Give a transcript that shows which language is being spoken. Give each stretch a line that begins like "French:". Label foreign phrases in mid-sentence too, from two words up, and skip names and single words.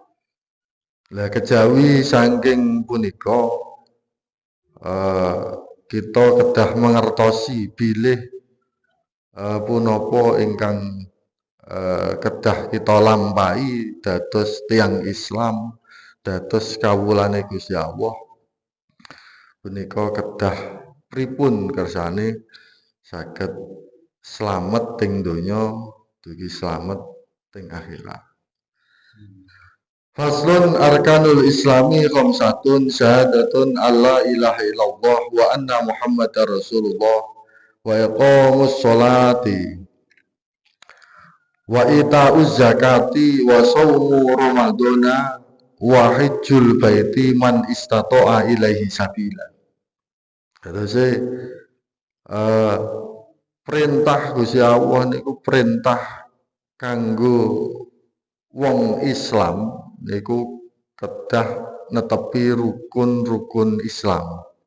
Javanese: Lah kejawi saking punika kita kedah mangertosi bilih punapa ingkang kedah kita lampahi dados tiyang Islam, dados kawulane Gusti Allah punika kedah pripun kersane saged slamet teng donya, dugi slamet teng akhirat.
Arabic: فصل أركان الإسلام خمسة شهادة أن لا إله إلا الله وأن محمدا رسول الله وإقام الصلاة وإيتاء الزكاة وصوم رمضان وحج البيت من استطاع إليه سبيلا.
Javanese: Terus perintah Gusti Allah niku perintah kanggo wong Islam niku kedah netepi rukun-rukun Islam.